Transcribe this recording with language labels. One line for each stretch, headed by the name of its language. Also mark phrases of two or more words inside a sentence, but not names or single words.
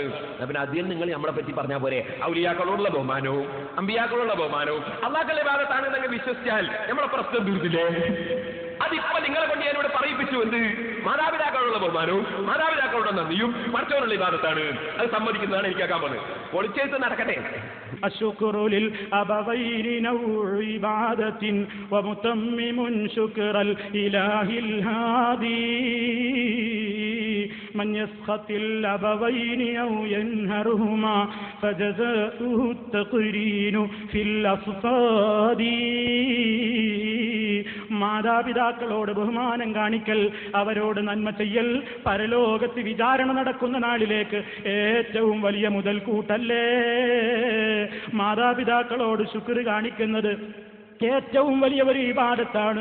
Malayalam: പിന്നെ ആദ്യം നിങ്ങൾ നമ്മളെ പറ്റി പറഞ്ഞാൽ പോരെ, ഔലിയാക്കളോടുള്ള ബഹുമാനവും അമ്പിയാക്കളോടുള്ള ബഹുമാനവും അള്ളാഹുവിന്റെ ഇബാദത്താണ് എന്നങ്ങ് വിശ്വസിച്ചാൽ നമ്മളെ പ്രശ്നം തീർത്തില്ലേ? അതിപ്പോ നിങ്ങളെ കൊണ്ട് ഞാനിവിടെ പറയിപ്പിച്ചു. എന്ത്? മാതാപിതാക്കളോടുള്ള ബഹുമാനവും മാതാപിതാക്കളുടെ നന്ദിയും പടച്ചവനുള്ള ഇബാദത്താണ്. അത് സമ്മതിക്കുന്നതാണ് എനിക്ക് ആക്കാൻ പോകുന്നത്. പൊളിച്ചെഴുത്ത് നടക്കട്ടെ.
Arabic: الشكر للأبوين نوع عبادة ومتمم شكر الإله الهادي من يسخط الأبوين أو ينهرهما فجزاؤه التقرين في الأصفاد.
Malayalam: മാതാപിതാക്കളോട് ബഹുമാനം കാണിക്കൽ, അവരോട് നന്മ ചെയ്യൽ പരലോകത്ത് വിചാരണ നടക്കുന്ന നാളിലേക്ക് ഏറ്റവും വലിയ മുതൽക്കൂട്ടല്ലേ. മാതാപിതാക്കളോട് ശുക്ർ കാണിക്കുന്നത് ഏറ്റവും വലിയ ഒരു ഇബാദത്താണ്.